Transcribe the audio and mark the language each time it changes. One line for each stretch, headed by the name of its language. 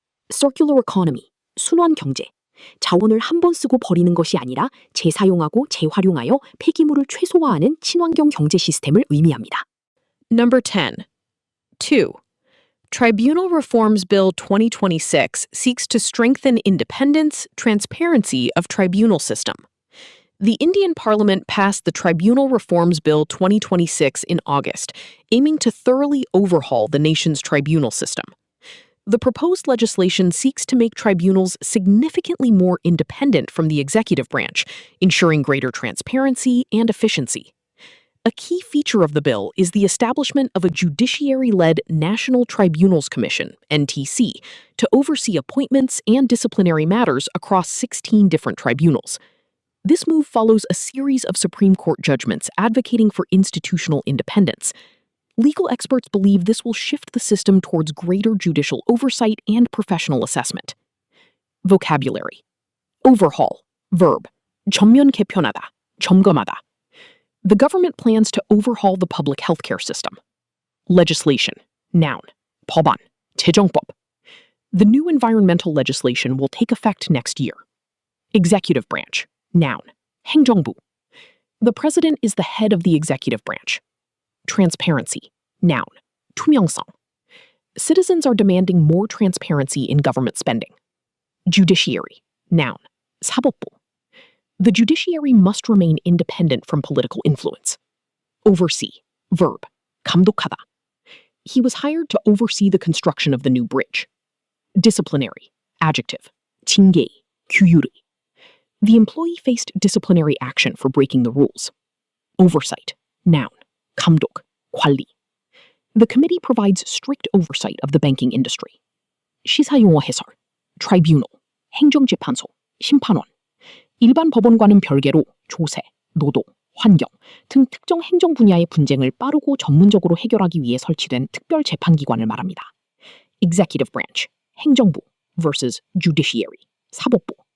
Korean: Circular economy, 순환 경제. 자원을 한 번 쓰고 버리는 것이 아니라 재사용하고 재활용하여 폐기물을 최소화하는 친환경 경제 시스템을 의미합니다.
English: Number 10. 2. Tribunal Reforms Bill 2026 seeks to strengthen independence, transparency of tribunal system. The Indian Parliament passed the Tribunal Reforms Bill 2026 in August, aiming to thoroughly overhaul the nation's tribunal system. The proposed legislation seeks to make tribunals significantly more independent from the executive branch, ensuring greater transparency and efficiency. A key feature of the bill is the establishment of a judiciary-led National Tribunals Commission, NTC, to oversee appointments and disciplinary matters across 16 different tribunals. This move follows a series of Supreme Court judgments advocating for institutional independence. Legal experts believe this will shift the system towards greater judicial oversight and professional assessment. Vocabulary.
Korean: Overhaul, verb, 전면 개편하다, 점검하다.
English: The government plans to overhaul the public healthcare system. Legislation, noun, 법안, 재정법. The new environmental legislation will take effect next year. Executive branch, noun, 행정부. The president is the head of the executive branch. Transparency, noun, 투명성. Citizens are demanding more transparency in government spending. Judiciary, noun, 사법부. The judiciary must remain independent from political influence. Oversee, verb, 감독하다. He was hired to oversee the construction of the new bridge. Disciplinary, adjective, 징계, 규율의. The employee faced disciplinary action for breaking the rules. Oversight, noun, 감독, 관리. The committee provides strict oversight of the banking industry.
Korean: 시사용어 해설, tribunal, 행정재판소, 심판원. 일반 법원과는 별개로 조세, 노동, 환경 등 특정 행정 분야의 분쟁을 빠르고 전문적으로 해결하기 위해 설치된 특별 재판기관을 말합니다.
English: Executive branch, 행정부 vs. judiciary, 사법부.